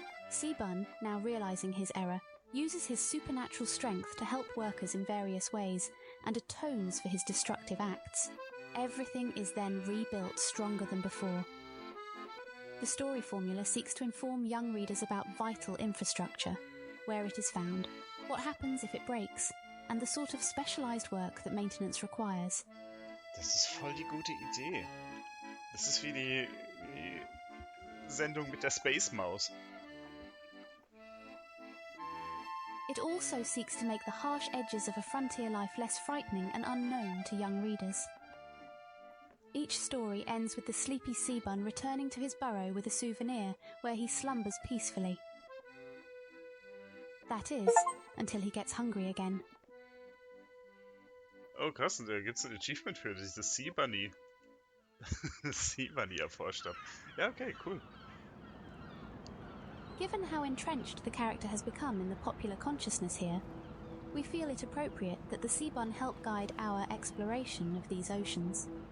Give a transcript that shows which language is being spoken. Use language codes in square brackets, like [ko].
[en] Seabun, now realizing his error, uses his supernatural strength to help workers in various ways and atones for his destructive acts. Everything is then rebuilt stronger than before. The story formula seeks to inform young readers about vital infrastructure, where it is found, what happens if it breaks, and the sort of specialized work that maintenance requires. [de] Das ist voll die gute Idee. Das ist wie die Sendung mit der Space Maus. [en] It also seeks to make the harsh edges of a frontier life less frightening and unknown to young readers. Each story ends with the sleepy Seabun returning to his burrow with a souvenir where he slumbers peacefully. That is, until he gets hungry again. [de] Oh krass, und da gibt's ein Achievement für, dass ich das Sea Bunny erforscht habe. Ja, okay, cool. [en] Given how entrenched the character has become in the popular consciousness here, we feel it appropriate that the Seabun help guide our exploration of these oceans.